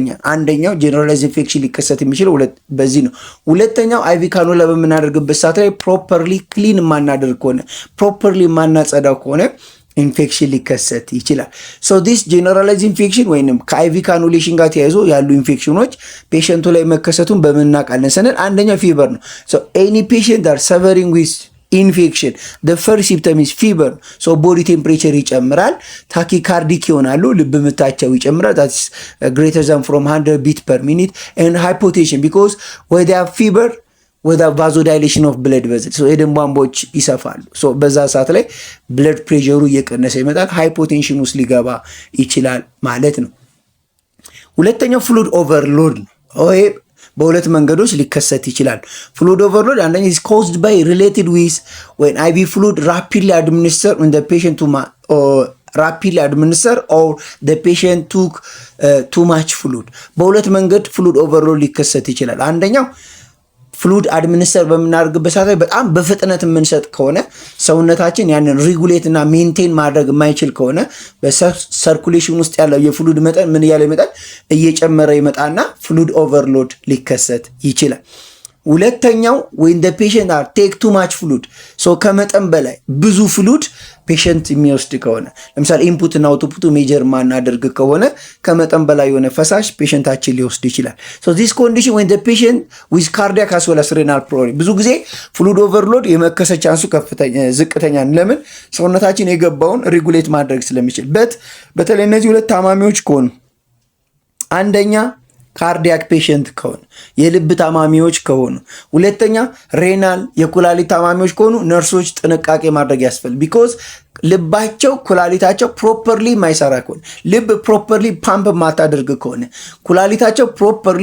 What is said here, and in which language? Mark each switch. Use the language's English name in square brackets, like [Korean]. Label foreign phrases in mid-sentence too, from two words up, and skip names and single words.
[Amharic] አንደኛው [English] generalize infection [Amharic] ሊከሰት የሚችለው በዚህ ነው። ሁለተኛው [English] IV cannula [Amharic] በምናደርግበት ሰዓት ላይ [English] properly clean [Amharic] ማናደርግ ከሆነ ፕሮፐርሊ ማናጸዳው ከሆነ ኢንፌክሽን ሊከሰት ይችላል። [English] so this generalize infection [Amharic] ወይንም ከአይቪ ካኑሌሽን ጋር ተያይዞ ያሉ ኢንፌክሽኖች ፔሸንቱ ላይ መከሰቱን በምናውቃለን ስንል አንደኛው ፊቨር ነው። [English] so any patient are suffering with infection the first symptom is fever. so body temperature [Amharic] ይጨምራል፣ ታኪካርዲክ ይሆናሉ፣ ልብ ምታቸው ይጨምራል [English] that is greater than from 100 beat per minute and hypotension because when they have fever ወደ vasodilation of blood vessel [Amharic] የደም ቧንቧዎች ይሰፋሉ። በዛ ሰዓት ላይ [English] blood pressure [Amharic] እየቀነሰ ይመጣል፣ ሃይፖቴንሽን ውስጥ ሊገባ ይችላል ማለት ነው። [English] ሁለተኛው fluid overload [Amharic] ነው። ይሄ በሁለት መንገዶች ሊከሰት ይችላል። [English] fluid overload አንደኛ is caused by related with when IV fluid rapidly administered when the patient rapidly administered or the patient took too much fluid። [Amharic] በሁለት መንገድ [English] fluid overload [Amharic] ሊከሰት ይችላል። አንደኛው [English] fluid administer [Amharic] በምናደርግበት ሰዓት ላይ በጣም በፍጥነት የምንሰጥ ከሆነ ሰውነታችን ያንን ሪጉሌት እና ሜንቴን ማድረግ የማይችል ከሆነ በሰርኩሌሽን ውስጥ ያለው የፍሉድ መጠን ምን እያለ ይመጣል? እየጨመረ ይመጣና [English] fluid overload [Amharic] ሊከሰት ይችላል። ሁለተኛው [English] when the patient are take too much fluid [Amharic] ከመጠን በላይ ብዙ [English] fluid patient [Amharic] የሚወስድ ከሆነ ለምሳሌ ኢንፑት እና [English] output measure [Amharic] ማናደርግ ከሆነ ከመጠን በላይ የሆነ ፈሳሽ ፔሸንታችን ሊወስድ ይችላል። [English] this condition when the patient with cardiac as well as renal problem [Amharic] ብዙ ጊዜ [English] fluid overload [Amharic] የመከሰት ቻንሱ ዝቅተኛ ነው። ለምን? ሰውነታችን የገባውን ሬጉሌት ማድረግ ስለሚችል። በተለይ እነዚህ ሁለት ታማሚዎች ከሆኑ አንደኛ [English] cardiac patient [Amharic] ከሆኑ የልብ ታማሚዎች ከሆኑ ሁለተኛ ሬናል የኩላሊት ታማሚዎች ከሆኑ ነርሶች ጥንቃቄ ማድረግ ያስፈልጋል። ቢኮዝ ልባቸው ኩላሊታቸው ፕሮፐርሊ ማይሰራ ከሆነ ልብ [English] properly pump [Amharic] ማታደርግ ከሆነ ኩላሊታቸው ፕሮፐርሊ